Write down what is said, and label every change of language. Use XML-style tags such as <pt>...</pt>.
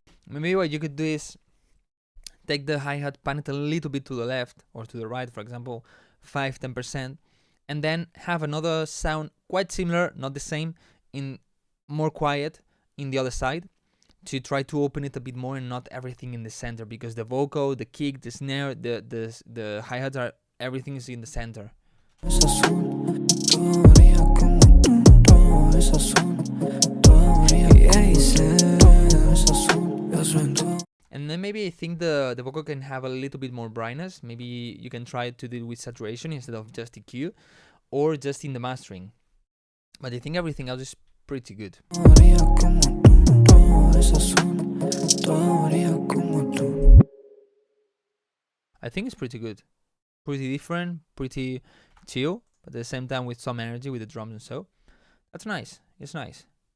<en>Maybe what you could do is take the hi-hat, pan it a little bit to the left or to the right, for example, 5-10%, and then have another sound quite similar, not the same, in more quiet in the other side, to try to open it a bit more and not everything in the center, because the vocal, the kick, the snare, the hi-hats are, everything is in the center.</en> <es>Es azul, todo brilla como tú, todo es azul, todo brilla es azul, yo soy tú.</es> <en>And then maybe I think the vocal can have a little bit more brightness. Maybe you can try to do it with saturation instead of just EQ, or just in the mastering. But I think everything else is pretty good.</en> <es>Todo brilla como tú, todo es azul, todo brilla como tú.</es> <en>I think it's pretty good. Pretty different, pretty chill, but at the same time with some energy with the drums and so. That's nice. It's nice.</en>